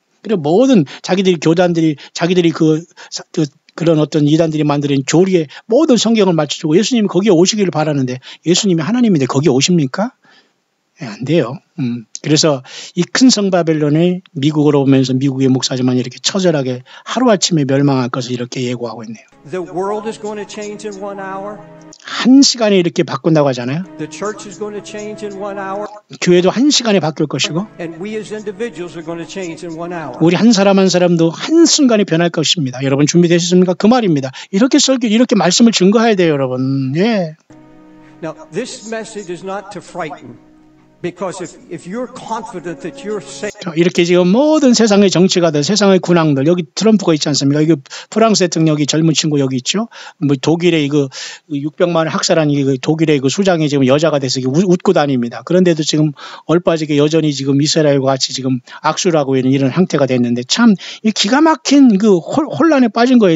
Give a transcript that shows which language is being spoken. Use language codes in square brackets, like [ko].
[ko] 그리고 모든 교단들이 자기들이 그런 어떤 이단들이 만드는 교리에 모든 성경을 맞춰주고 예수님이 거기에 오시기를 바라는데 예수님이 하나님인데 거기에 오십니까? 안 돼요. 그래서 이 큰 성 바벨론이 미국으로 오면서 미국의 목사지만 이렇게 처절하게 하루아침에 멸망할 것을 이렇게 예고하고 있네요. [en] The world is going to change in 1 hour. [ko] 한 시간에 이렇게 바꾼다고 하잖아요. [en] The church is going to change in 1 hour. [ko] 교회도 한 시간에 바뀔 것이고 [en] And we as individuals are going to change in 1 hour. [ko] 우리 한 사람 한 사람도 한 순간에 변할 것입니다. 여러분 준비되셨습니까? 그 말입니다. 이렇게 말씀을 증거해야 돼요, 여러분. 예. [en] Now, this message is not to frighten. Because if you're confident that you're safe. [ko] 이렇게 지금 모든 세상의 정치가들, 세상의 군왕들, 여기 트럼프가 있지 않습니까? 여기 프랑스 대통령이 젊은 친구 여기 있죠? 뭐 독일의 600만을 학살한 독일의 수장이 지금 여자가 돼서 웃고 다닙니다. 그런데도 지금 얼빠지게 여전히 지금 이스라엘과 같이 지금 악수를 하고 있는 이런 형태가 됐는데 참 기가 막힌 혼란에 빠진 거예요.